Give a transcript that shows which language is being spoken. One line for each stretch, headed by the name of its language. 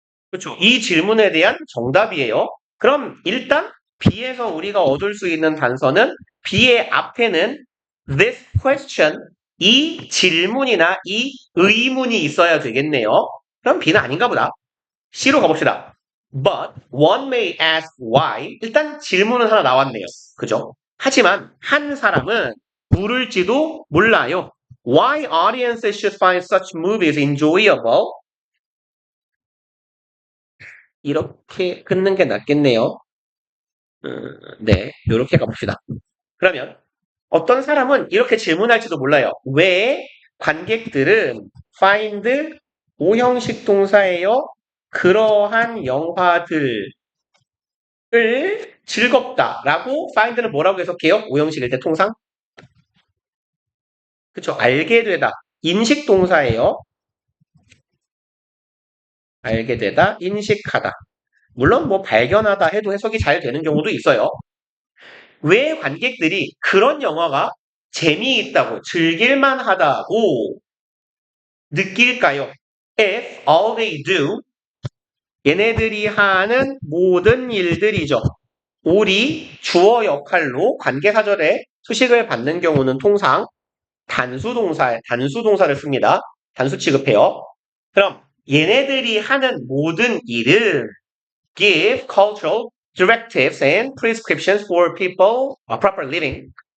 Korean: 그렇죠. 이 질문에 대한 정답이에요. 그럼 일단 B에서 우리가 얻을 수 있는 단서는 B의 앞에는 this question, 이 질문이나 이 의문이 있어야 되겠네요. 그럼 B는 아닌가 보다. C로 가봅시다.
English: But one may ask why.
Korean: 일단 질문은 하나 나왔네요. 그죠? 하지만 한 사람은 물을지도 몰라요.
English: Why audiences should find such movies enjoyable?
Korean: 이렇게 끊는 게 낫겠네요. 네, 이렇게 가봅시다. 그러면 어떤 사람은 이렇게 질문할지도 몰라요. 왜 관객들은 find 오형식 동사예요? 그러한 영화들을 즐겁다라고 find는 뭐라고 해석해요? 오형식일 때 통상? 그쵸? 알게 되다. 인식 동사예요. 알게 되다, 인식하다. 물론 뭐 발견하다 해도 해석이 잘 되는 경우도 있어요. 왜 관객들이 그런 영화가 재미있다고 즐길만 하다고 느낄까요?
English: If all they do,
Korean: 얘네들이 하는 모든 일들이죠. 올이 주어 역할로 관계사절에 수식을 받는 경우는 통상 단수동사를 씁니다. 단수 취급해요. 그럼 얘네들이 하는 모든 일은
English: give cultural directives and prescriptions for people proper living.